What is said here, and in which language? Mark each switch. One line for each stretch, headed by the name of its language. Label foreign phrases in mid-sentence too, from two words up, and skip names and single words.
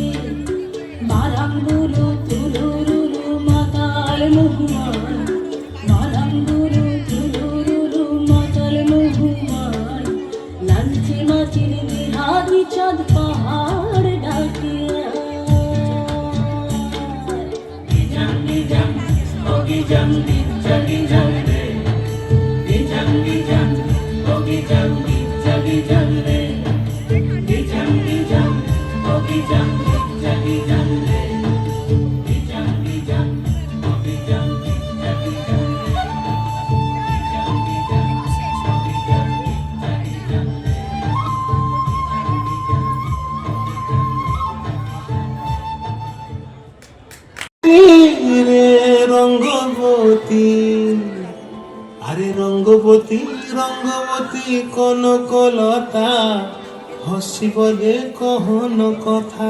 Bangla: মারাঙ্গুরু তুরুরুরু মাতাল মহুয়ায়, মারাঙ্গুরু তুরুরুরু মাতাল মহুয়ায়। লালচে মাটির দেহাতি চাঁদ পাহাড় ডাকিয়া।
Santali: Gijang, oh gijang, gitcha gijang re. Gijang, oh gijang, gitcha gijang re. Gijang, oh gijang, gitcha gijang re. Gijang, oh gijang, gitcha gijang re. Gijang, oh gijang, gitcha gijang re.
Sambalpuri: ରେ ରଙ୍ଗବତୀ, ଆରେ ରଙ୍ଗବତୀ ରଙ୍ଗବତୀ କନକଲତା, ହସିବ ଦେ କହନ କଥା।